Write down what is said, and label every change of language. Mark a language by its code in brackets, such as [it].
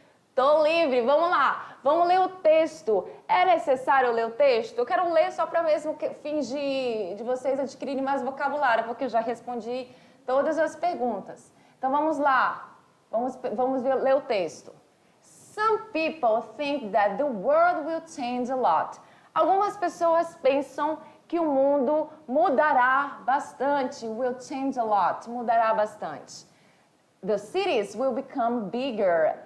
[pt] Estou livre, vamos lá. Vamos ler o texto. É necessário ler o texto? Eu quero ler só para mesmo fingir de vocês adquirirem mais vocabulário, porque eu já respondi todas as perguntas. Então vamos lá, vamos ler o texto. [en] Some people think that the world will change a lot. [pt] Algumas pessoas pensam que o mundo mudará bastante. [en] Will change a lot, [pt] mudará bastante. [en] The cities will become bigger.